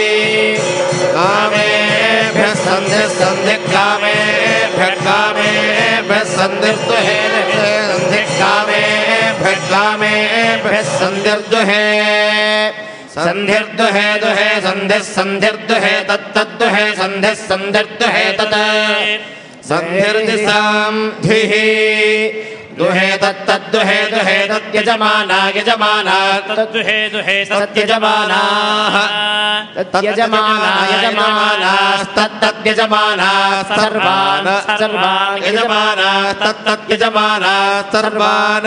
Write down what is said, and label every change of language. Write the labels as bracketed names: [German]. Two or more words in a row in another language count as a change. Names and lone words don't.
[Sanskrit] कामेभ्यः सन्धिः सन्धिः कामेभ्यः कामेभ्यः सन्धिर्दुहे सन्धिः कामेभ्यः कामेभ्यः सन्धिर्दुहे सन्धिर्दुहे दुहे सन्धिः सन्धिर्दुहे तत्तद्दुहे सन्धिः सन्धिर्दुहे तत् సంధిర్దిశాంధిః दुहे तत्तद्दुहे दुहे तद्यजमाना यजमाना तद्दुहे दुहे सत्यजमानाः तद्यजमाना यजमानास्तत्तद्यजमानाः सर्वान् सर्वान् यजमानाः तत्तद्यजमानाः सर्वान्